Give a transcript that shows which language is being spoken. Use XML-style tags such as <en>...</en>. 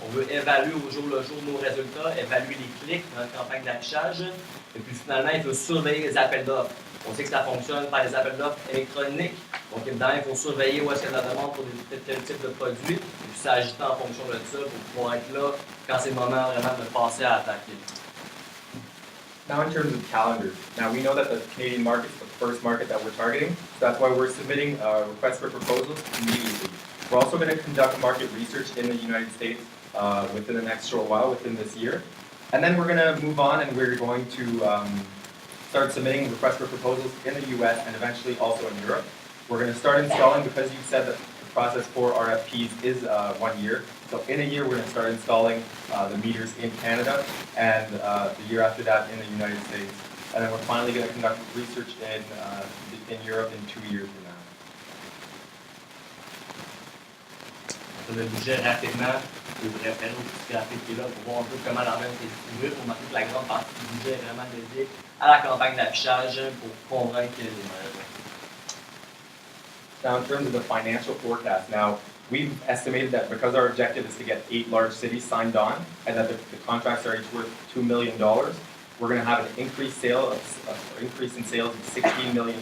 <fr>On veut évaluer au jour le jour nos résultats, évaluer les clics dans notre campagne d'affichage. Et puis finalement, il faut surveiller les appels d'offres. On sait que ça fonctionne par les appels d'offres électroniques. Donc évidemment, il faut surveiller où est-ce qu'il y a de la demande pour tel type de produit. Et puis s'ajuster en fonction de ça pour pouvoir être là quand c'est le moment vraiment de passer à attaquer.</fr> <en>Now in terms of calendars, now we know that the Canadian market is the first market that we're targeting, so that's why we're submitting requests for proposals immediately. We're also going to conduct market research in the United States within the next short while, within this year. And then we're going to move on and we're going to start submitting requests for proposals in the US and eventually also in Europe. We're going to start installing, because you said that the process for RFPs is 1 year. So in a year, we're going to start installing the meters in Canada, and the year after that in the United States. And then we're finally going to conduct research in Europe in 2 years from now.</en> <fr>Sur le budget, rapidement, je voudrais faire un petit graphique qui est là pour voir un peu comment l'enveloppe est distribuée, pour montrer que la grande partie du budget est vraiment dédiée à la campagne d'affichage pour convaincre les managers.</fr> <en>Now, in terms of the financial forecast, now we've estimated that because our objective is to get 8 large cities signed on, and that the contracts are each worth $2 million, we're going to have an increase in sales of $16 million.</en>